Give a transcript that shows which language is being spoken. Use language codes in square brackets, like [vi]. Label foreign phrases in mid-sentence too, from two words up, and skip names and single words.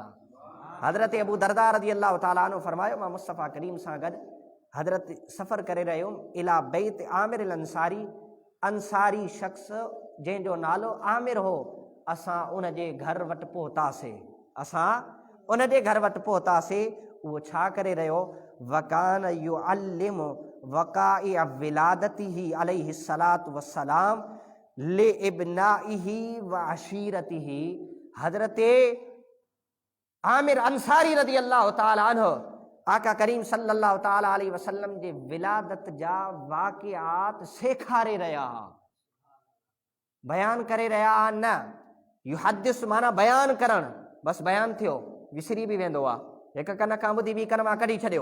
[sd] हज़रत अबू दरदा [ar] رضي الله تعالى عنه [sd] फरमायो मां मुस्तफ़ा करीम सां गॾु हज़रत सफ़र करे रहियो हुउमि [ar] إلى بيت عامر الأنصاري. [sd] अंसारी शख़्स जंहिंजो नालो आमिर हो, असां उन जे घर वटि पहुतासीं। असां उन जे घर वटि पहुतासीं। उहो छा करे रहियो, [ar] وكان يعلم وقائع ولادته عليه الصلاة والسلام لأبنائه وعشيرته. [sd] हज़रत आमिर अंसारी [ar] رضي الله تعالى عنه [sd] आका करीम [ar] صلى الله تعالى عليه وسلم [sd] जे विलादत जा वाक़िआत सेखारे रहिया हा, बयान करे रहिया हा। न युहद्दिस माना बयान करणु, बसि बयान थियो, विसरी बि वेंदो आहे, हिकु कन खां ॿुधी ॿी कन मां कढी छॾियो।